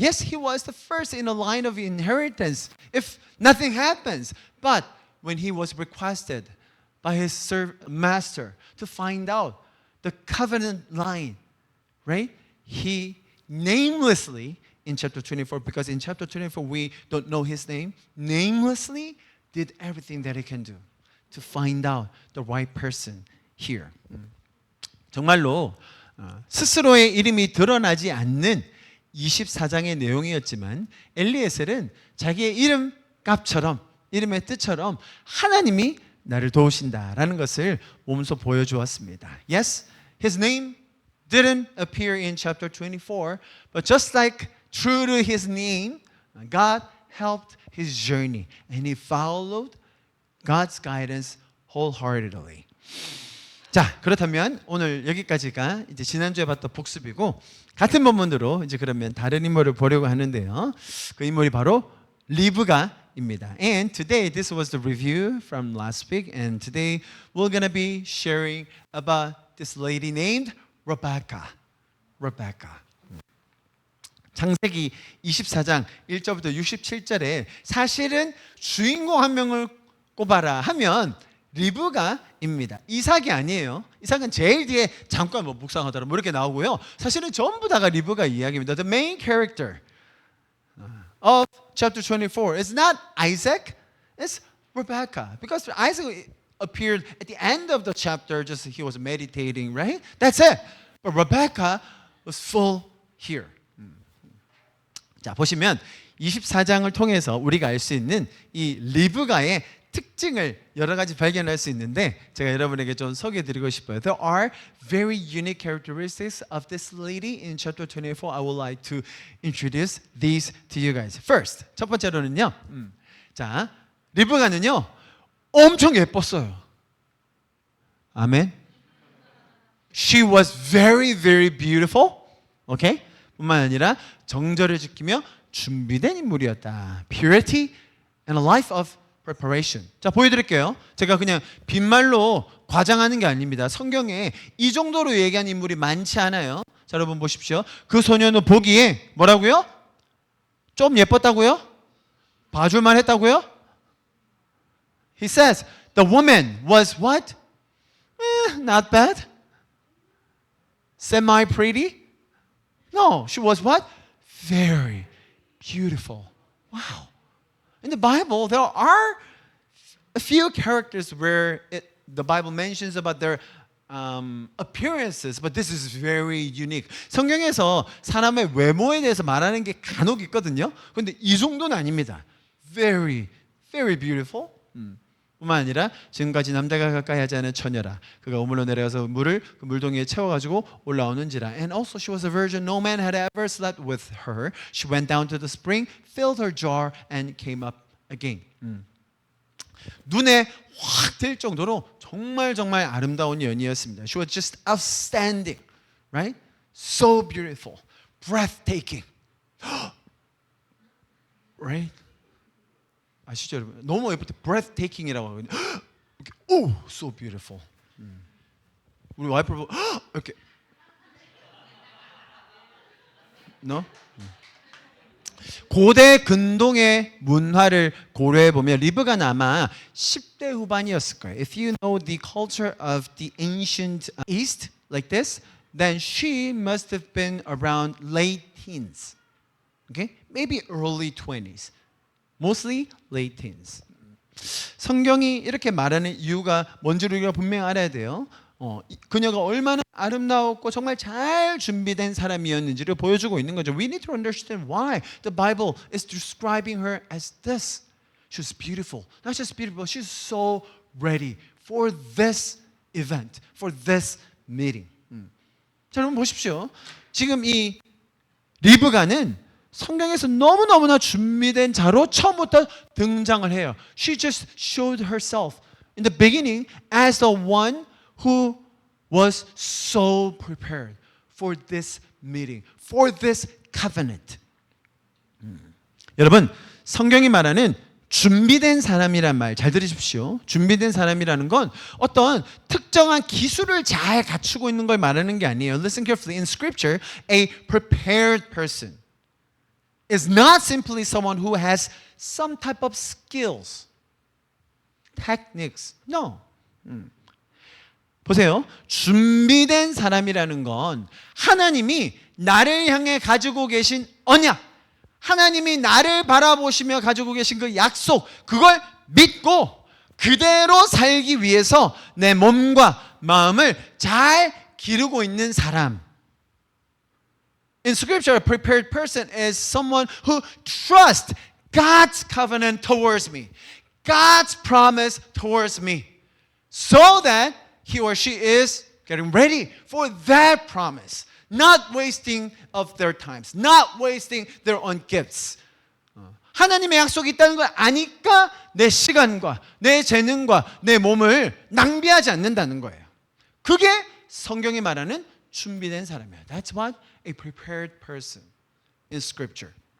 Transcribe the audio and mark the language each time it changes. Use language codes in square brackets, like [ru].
[en] Yes, he was the first in a line of inheritance if nothing happens. But when he was requested by his master to find out the covenant line, right? He namelessly, in chapter 24, because in chapter 24 we don't know his name, namelessly did everything that he can do to find out the right person here. [ko] 정말로 스스로의 이름이 드러나지 않는 24장의 내용이었지만 엘리에셀은 자기의 이름 값처럼 이름의 뜻처럼 하나님이 나를 도우신다라는 것을 몸소 보여주었습니다. [en] Yes, his name didn't appear in chapter 24, but just like true to his name, God helped his journey and he followed God's guidance wholeheartedly. [ko] 자, 그렇다면 오늘 여기까지가 이제 지난주에 봤던 복습이고 같은 본문으로 이제 그러면 다른 인물을 보려고 하는데요. 그 인물이 바로 리브가입니다. [en] And today this was the review from last week and today we're going to be sharing about this lady named Rebecca. [ko] 창세기 24장 1절부터 67절에 사실은 주인공 한 명을 꼽아라 하면 리브가입니다. 이삭이 아니에요. 이삭은 제일 뒤에 잠깐 묵상하더라 뭐 이렇게 나오고요. 사실은 전부 다가 리브가 이야기입니다. [en] The main character of chapter 24 is not Isaac, it's Rebecca. Because Isaac appeared at the end of the chapter, just he was meditating, right? That's it. But Rebecca was full here. [ko] 자, 보시면 24장을 통해서 우리가 알 수 있는 이 리브가의 특징을 여러 가지 발견할 수 있는데 제가 여러분에게 좀 소개해드리고 싶어요. [en] There are very unique characteristics of this lady in chapter 24. I would like to introduce these to you guys. First, [ko] 첫 번째로는요. 자, 리브가는요. 엄청 예뻤어요. 아멘. [en] She was very, very beautiful. Okay? [ko] 뿐만 아니라 정절을 지키며 준비된 인물이었다. [en] Purity and a life of preparation. [ko] 자, 보여드릴게요. 제가 그냥 빈말로 과장하는 게 아닙니다. 성경에 이 정도로 얘기한 인물이 많지 않아요. 자, 여러분 보십시오. 그 소년은 보기에 뭐라고요? 좀 예뻤다고요? 봐줄만 했다고요? [en] He says, the woman was what? Not bad. Semi-pretty? No, she was what? Very beautiful. Wow. In the Bible, there are a few characters where the Bible mentions about their appearances, but this is very unique. [ko] 성경에서 사람의 외모에 대해서 말하는 게 간혹 있거든요. 근데 이 정도는 아닙니다. [en] Very, very beautiful. [ko] 뿐만 아니라 지금까지 남자가 가까이 하지 않은 처녀라. 그가 우물로 내려가서 물을 그 물동이에 채워가지고 올라오는지라. [en] And also she was a virgin. No man had ever slept with her. She went down to the spring, filled her jar, and came up again. [ko] 눈에 확 들 정도로 정말 아름다운 연이었습니다. [en] She was just outstanding, right? So beautiful, breathtaking, right? [ko] 아시죠, 여러분? 너무 예쁠 때 breathtaking이라고 하거든요. [en] 오, so beautiful. [ko] 우리 와이프 보고 이렇게, [en] no? [ko] 고대 근동의 문화를 고려해 보면 리브가는 아마 10대 후반이었을 거예요. [en] If you know the culture of the ancient East like this, then she must have been around late teens. Okay? Maybe early 20s. Mostly late teens. [ko] 성경이 이렇게 말하는 이유가 뭔지를 우리가 분명히 알아야 돼요. 그녀가 얼마나 아름다웠고 정말 잘 준비된 사람이었는지를 보여주고 있는 거죠. [en] We need to understand why the Bible is describing her as this. She's beautiful. Not just beautiful, she's so ready for this event, for this meeting. [ko] 자, 여러분 보십시오. 지금 이 리브가는 성경에서 너무나 준비된 자로 처음부터 등장을 해요. [en] She just showed herself in the beginning as the one who was so prepared for this meeting, for this covenant. [ko] 여러분, 성경이 말하는 준비된 사람이란 말 잘 들으십시오. 준비된 사람이라는 건 어떤 특정한 기술을 잘 갖추고 있는 걸 말하는 게 아니에요. [en] Listen carefully. In scripture, a prepared person is not simply someone who has some type of skills, techniques. No. [ko] 보세요. 준비된 사람이라는 건 하나님이 나를 향해 가지고 계신 언약, 하나님이 나를 바라보시며 가지고 계신 그 약속, 그걸 믿고 그대로 살기 위해서 내 몸과 마음을 잘 기르고 있는 사람. [en] In scripture, a prepared person is someone who trusts God's covenant towards me, God's promise towards me, so that he or she is getting ready for that promise, not wasting of their times, not wasting their own gifts. [ko] 하나님의 약속이 있다는 걸 아니까 내 시간과 내 재능과 내 몸을 낭비하지 않는다는 거예요. 그게 성경이 말하는 준비된 사람이에요. [en] That's what a prepared person in scripture.